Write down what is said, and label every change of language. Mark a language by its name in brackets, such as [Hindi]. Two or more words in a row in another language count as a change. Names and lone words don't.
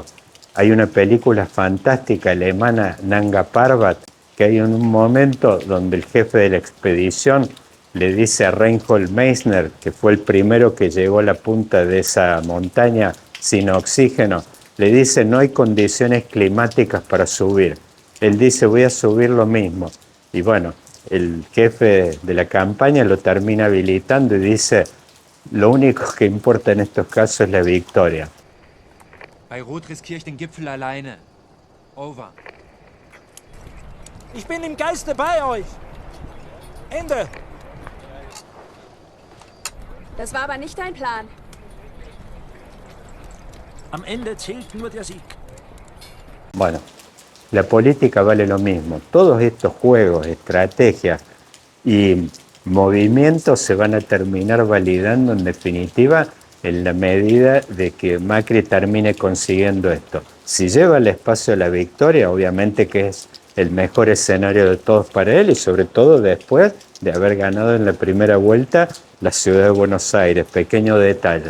[Spanish] Hay una película fantástica alemana, Nanga Parbat, que hay en un momento donde el jefe de la expedición le dice a Reinhold Messner, que fue el primero que llegó a la punta de esa montaña sin oxígeno, le dice: no hay condiciones climáticas para subir. Él dice: voy a subir lo mismo. Y bueno, el jefe de la campaña lo termina habilitando y dice: lo único que importa en estos casos es la victoria. [German] Bei Rot riskiere ich den Gipfel alleine. Over. Ich bin im Geiste bei euch. Ende. Das war aber nicht dein Plan. Am Ende zählt nur der Sieg. [Spanish] Bueno, la política vale lo mismo. Todos estos juegos, estrategias y movimientos se van a terminar validando en definitiva en la medida de que Macri termine consiguiendo esto. Si lleva el espacio a la victoria, obviamente que es el mejor escenario de todos para él y sobre todo después de haber ganado en la primera vuelta la ciudad de Buenos Aires, pequeño detalle.